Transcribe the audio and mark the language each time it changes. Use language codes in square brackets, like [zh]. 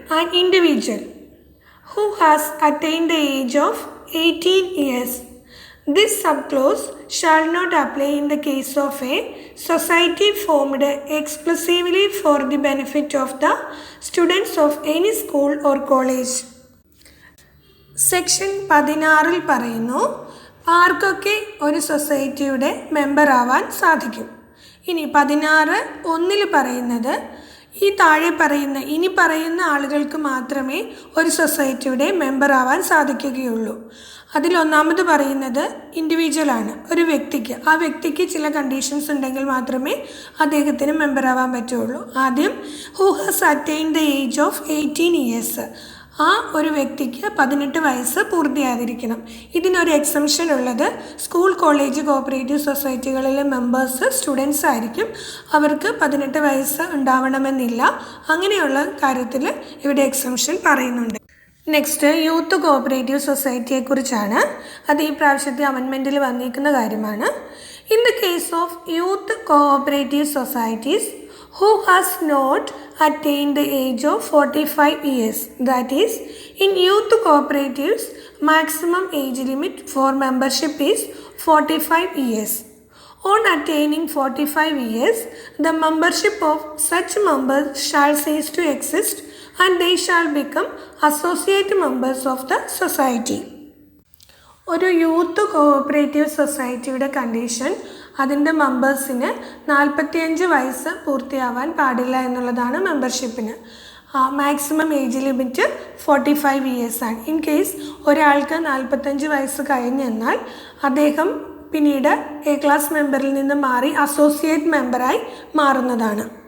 [en] An individual who has attained the age of 18 years. This subclause shall not apply in the case of a society formed exclusively for the benefit of the students of any school or college. [ml] Section 16 പറയുന്നു ആർക്കൊക്കെ ഒരു സൊസൈറ്റിയുടെ member ആവാൻ സാധിക്കും. ഇനി 16(1) പറയുന്നത് ഈ താഴെ പറയുന്ന ഇനി പറയുന്ന ആളുകൾക്ക് മാത്രമേ ഒരു സൊസൈറ്റിയുടെ മെമ്പർ ആവാൻ സാധിക്കുകയുള്ളൂ. അതിലൊന്നാമത് പറയുന്നത് ഇൻഡിവിജ്വലാണ്, ഒരു വ്യക്തിക്ക്. ആ വ്യക്തിക്ക് ചില കണ്ടീഷൻസ് ഉണ്ടെങ്കിൽ മാത്രമേ അദ്ദേഹത്തിന് മെമ്പർ ആവാൻ പറ്റുള്ളൂ. [en] ആദ്യം who has attained the age of 18 years, [ml] ആ ഒരു വ്യക്തിക്ക് 18 വയസ്സ് പൂർത്തിയാതിരിക്കണം. ഇതിനൊരു എക്സംഷൻ ഉള്ളത് school, college, cooperative സൊസൈറ്റികളിലെ members students ആയിരിക്കും. അവർക്ക് 18 വയസ്സ് ഉണ്ടാവണമെന്നില്ല. അങ്ങനെയുള്ള കാര്യത്തിൽ ഇവിടെ എക്സംഷൻ പറയുന്നുണ്ട്. Next youth cooperative സൊസൈറ്റിയെക്കുറിച്ചാണ്. അത് ഈ പ്രാവശ്യത്തെ അമെൻമെൻറ്റിൽ വന്നിരിക്കുന്ന കാര്യമാണ്. [en] In the case of youth cooperative societies who has not attained the age of 45 years. That is, in youth cooperatives, maximum age limit for membership is 45 years. On attaining 45 years, the membership of such members shall cease to exist and they shall become associate members of the society. [ml] ഒരു youth cooperative സൊസൈറ്റിയുടെ condition അതിൻ്റെ മെമ്പേഴ്സിന് 45 വയസ്സ് പൂർത്തിയാവാൻ പാടില്ല എന്നുള്ളതാണ് മെമ്പർഷിപ്പിന്. Maximum age limit 45 ഇയേഴ്സാണ്. In case ഒരാൾക്ക് 45 വയസ്സ് കഴിഞ്ഞെന്നാൽ അദ്ദേഹം പിന്നീട് എ ക്ലാസ് മെമ്പറിൽ നിന്ന് മാറി അസോസിയേറ്റ് മെമ്പറായി മാറുന്നതാണ്.